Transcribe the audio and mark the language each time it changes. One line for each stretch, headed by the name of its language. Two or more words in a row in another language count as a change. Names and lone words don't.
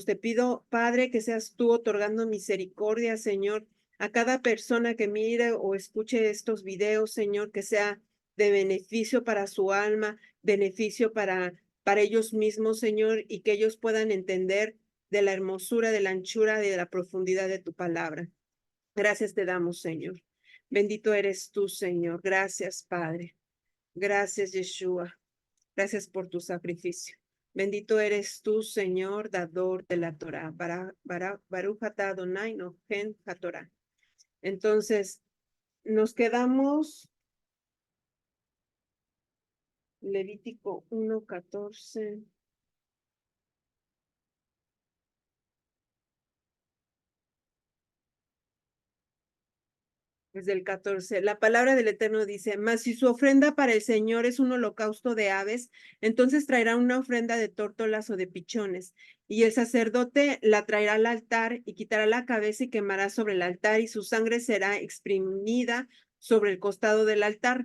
Spanish: Te pido, Padre, que seas tú otorgando misericordia, Señor, a cada persona que mire o escuche estos videos, Señor, que sea de beneficio para su alma, beneficio para ellos mismos, Señor, y que ellos puedan entender de la hermosura, de la anchura, de la profundidad de tu palabra. Gracias te damos, Señor. Bendito eres tú, Señor. Gracias, Padre. Gracias, Yeshua. Gracias por tu sacrificio. Bendito eres tú, Señor, dador de la Torah.
Hebrew: ברוך אתה אדוני נותן התורה.
Spanish: Entonces, nos quedamos Levítico 1:14. Desde el 14, la palabra del Eterno dice, mas si su ofrenda para el Señor es un holocausto de aves, entonces traerá una ofrenda de tórtolas o de pichones, y el sacerdote la traerá al altar y quitará la cabeza y quemará sobre el altar, y su sangre será exprimida sobre el costado del altar.